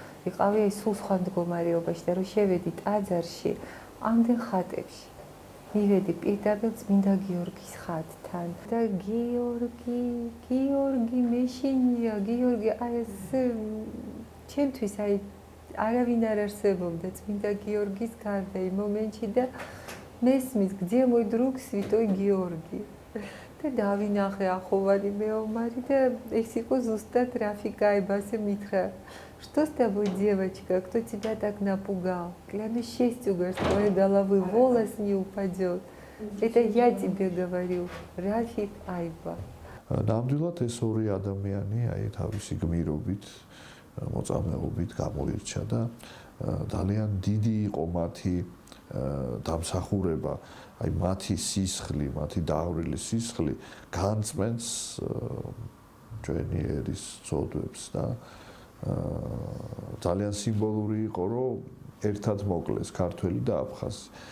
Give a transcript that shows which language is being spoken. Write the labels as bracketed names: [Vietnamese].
[Georgian] ვიყავი სულ სხვა მდგომარეობაში და რომ შევედი ტაძარში ამდენ ხატებში მივედი პირდაპირ წმინდა გიორგის ხატთან და გიორგი მეშინია გიორგი აი ეს ჩემთვის აი არავინ არ არსებობდა წმინდა გიორგის გარდა იმ მომენტში და მესმის, [Russian] где мой друг святой Георгий? [Georgian] და დავინახე ახოვანი მეომარი და ეს იყო ზუსტად Рафик Айбасе მითხრა. [Russian] Что с тобой, девочка? Кто тебя так напугал? Клянусь честью, говорит, с твоей головы волос не упадет. Это я тебе говорю, Рафик Айба. [Georgian] ნამდვილად ეს ორი ადამიანი აი თავისი გმირობით, მოწამეობით გამოირჩა და ძალიან დიდი იყო მათი დამსახურება, აი მათი სისხლი, მათი დავრილი სისხლი განწმენს ჩვენი ერის წოდებს და ძალიან სიმბოლური იყო, რომ ერთად მოკლეს ქართველი და აფხაზი.